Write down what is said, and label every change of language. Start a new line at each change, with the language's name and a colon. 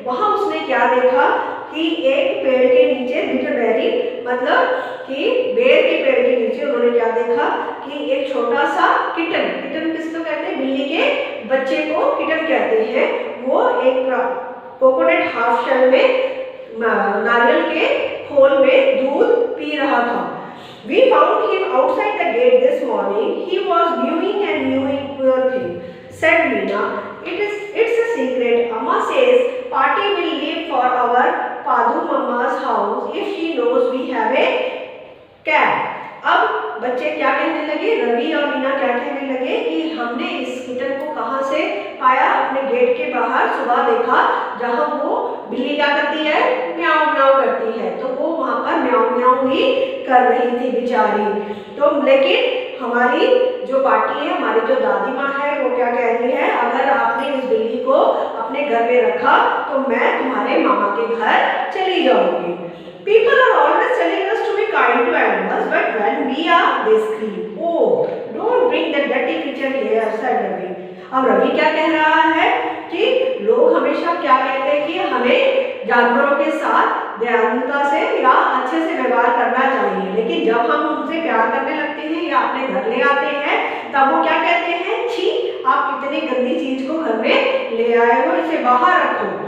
Hindi: वहां उसने क्या देखा कि एक पेड़ के नीचे, बिटरबेरी मतलब कि बेर के पेड़ के नीचे उन्होंने क्या देखा कि एक छोटा सा किटन किसको कहते हैं, बिल्ली के बच्चे को किटन कहते हैं, वो एक कोकोनट हाफ शेल में नारियल के खोल में दूध पी रहा था।
English: We found him outside the gate this morning. He was mewing, poor thing, said Meena. It's a secret. Amma says party will leave for our Padu Mamma's house if she knows we have a cat.
Hindi: अब बच्चे क्या कहने लगे, रवि और मीना क्या कहने लगे कि हमने इस किटन को कहाँ से पाया, अपने गेट के बाहर सुबह देखा, जहाँ वो बिल्ली क्या करती है, म्याऊ म्याऊ करती है, तो वो वहाँ पर म्याऊ म्याऊ ही कर रही थी बेचारी। तो लेकिन हमारी जो पार्टी है, हमारी जो दादी माँ है, वो क्या कह रही है, अगर आपने इस बिल्ली को अपने घर में रखा तो मैं तुम्हारे मामा के घर चली जाऊंगी।
English: People are always telling us to be kind to animals, but when we are, they scream, "Oh, don't bring that dirty creature here," said Ravi.
Hindi: अब रवि क्या कह रहा है कि लोग हमेशा क्या कहते हैं कि हमें जानवरों के साथ दयालुता से या अच्छे से व्यवहार करना चाहिए, लेकिन जब हम उनसे प्यार करने लगते हैं या अपने घर ले आते हैं तब वो क्या कहते हैं, छी, आप कितनी गंदी चीज को घर में ले आए हो, इसे बाहर रखो।